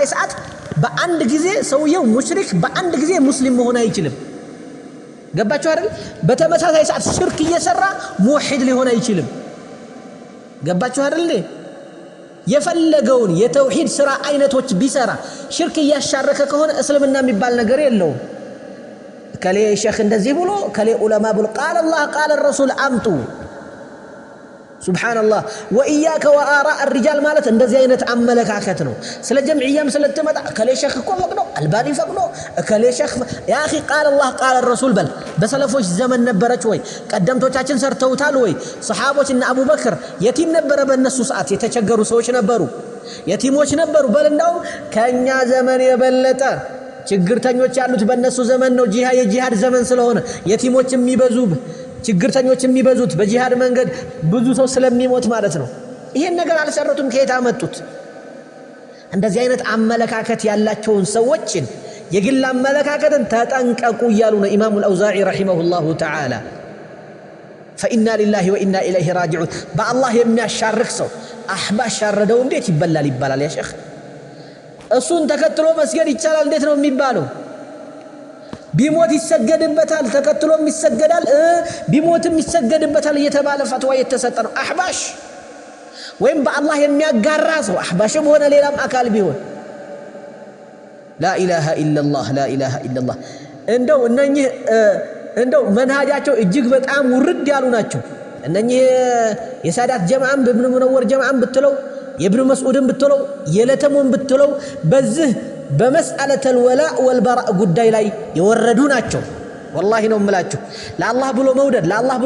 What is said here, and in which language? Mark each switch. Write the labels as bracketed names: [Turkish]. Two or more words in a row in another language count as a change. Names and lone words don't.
[Amharic] ሰዓት በአንድ ጊዜ ሰውየው ሙሽሪክ በአንድ ጊዜ ሙስሊም መሆን አይችልም ገባችሁ አይደል በተመሳሳይ ሰዓት ሽርክ እየሰራ ሙሂድ ሊሆን አይችልም ገባችሁ አይደል የፈለገውን የተውሂድ ስራ አይነቶች ቢሰራ ሽርክ ያሻረከ ከሆነ እስልምና የሚባል ነገር የለውም ከሌ ሼክ እንደዚህ ብሎ ከሌ ዑለማ ብሎ [Arabic] قال الله قال الرسول [Amharic] አምጡ ሱብሃንአላህ [Arabic] وإياك وآراء الرجال [Amharic] ማለት እንደዚህ አይነት አመለካከት ነው ስለ ጀምዕያም ስለተመጣ ከሌ ሼክ እኮ ፈቅዶ አልባኒ ፈቅዶ ከሌ ሼክ [Arabic] يا أخي قال الله قال الرسول [Amharic] በል በሰለፎች ዘመን ነበረች ወይ ቀደምቶቻችን ሰርተውታል ወይ ሰሃቦች እና አቡበክር የቲም ነበረ በእነሱ ሰዓት የተቸገሩ ሰዎች ነበሩ የቲሞች ነበሩ በል እንደው ከኛ ዘመን የበለጠ ችግርተኞች ያሉት በእነሱ ዘመን ነው የጂሃድ ዘመን ስለሆነ የቲሞች የሚበዙ ችግርተኞች የሚበዙት በጂሃድ መንገድ ብዙ ሰው ስለሚሞት ማለት ነው ይሄን ነገር አልሰሩትም ከየት አመጡት እንደዚህ አይነት አመለካከት ያላቸውን ሰዎችን የግል አመለካከትን ተጠንቀቁ ይያሉ ነው ኢማሙ አልአውዛዒ [Arabic] رحمه الله تعالى فإنا لله وإنا إليه راجعون بالله [Amharic] የሚያሻርክ ሰው አህባሽ ያረደው እንዴት ይባላል ያ ሼክ እሱን ተከትሎ መስገድ ይቻላል እንዴት ነው የሚባለው ቢሞት ይሰገድበታል ተከትሎም ይሰገዳል ቢሞትም ይሰገድበታል እየተባለ ፈትዋ የተሰጠ ነው አህባሽ ወይም በአላህ የሚያጋራ ሰው አህባሽም ሆነ ሌላም አካል ቢሆን [Arabic] لا إله إلا الله لا إله إلا الله [Amharic] እንደው መንሃጃቸው እጅግ በጣም ውርድ ያሉ ናቸው እነኚህ የሳዳት ጀማዓን በኢብኑ ሙነወር ጀማዓን ብትለው የኢብኑ መስዑድን ብትለው የለተሙን ብትለው በዚህ [Arabic] بمسألة الولاء والبراء [Amharic] ጉዳይ ላይ የወረዱ ናቸው والله ነው የምላችሁ ለአላህ ብሎ መውደድ ለአላህ ብሎ